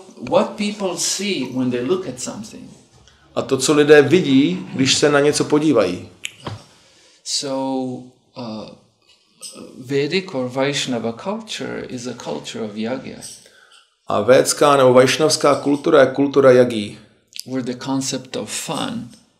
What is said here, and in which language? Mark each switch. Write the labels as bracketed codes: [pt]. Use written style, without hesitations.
[en] What people see when they look at something. [cs] A to, co lidé vidí, když se na něco podívají. [en] So Vedic or Vaishnava culture is a culture of Jagya. [cs] A védská nebo vaishnavská kultura je kultura Jaggy. [en] Where the concept of fun,